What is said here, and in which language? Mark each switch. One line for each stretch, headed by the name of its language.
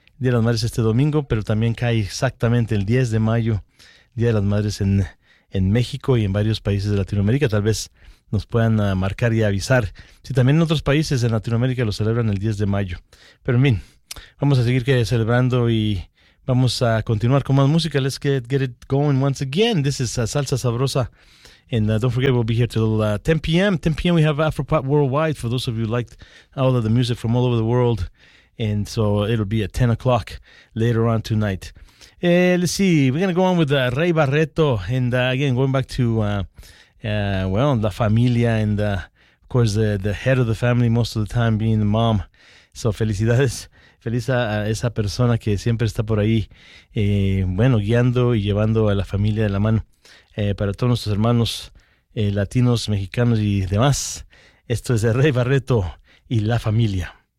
Spanish: Día de las Madres este domingo, pero también cae exactamente el 10 de mayo, Día de las Madres en México y en varios países de Latinoamérica. Tal vez nos puedan marcar y avisar. Sí, también en otros países en Latinoamérica lo celebran el 10 de mayo. Pero en fin, vamos a seguir celebrando y vamos a continuar con más música.
English: Let's get it going once again. This is Salsa Sabrosa. And don't forget, we'll be here till 10 p.m. 10 p.m. we have Afropop Worldwide for those of you who liked all of the music from all over the world. And so it'll be at 10 o'clock later on tonight. Let's see. We're going to go on with Rey Barreto. And again, going back to, La Familia. And, of course, the head of the family most of the time being the mom. So
Spanish: felicidades. Feliz a esa persona que siempre está por ahí, guiando y llevando a la familia de la mano. Para todos nuestros hermanos latinos, mexicanos y demás, esto es de Rey Barreto y La Familia.